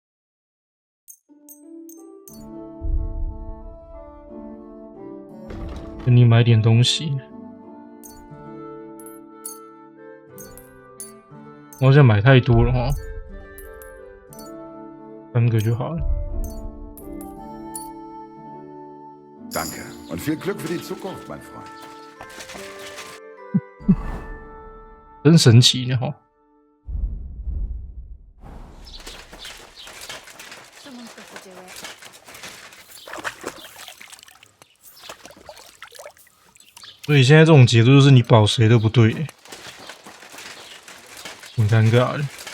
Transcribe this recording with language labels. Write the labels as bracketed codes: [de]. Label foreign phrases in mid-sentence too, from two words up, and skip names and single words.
[zh] 跟你买点东西，我好像买太多了哈，3个就好了。 [de] Danke und viel Glück für die Zukunft, mein Freund. [zh] 真神奇呢哈！所以现在这种节奏就是你保谁都不对，挺尴尬的。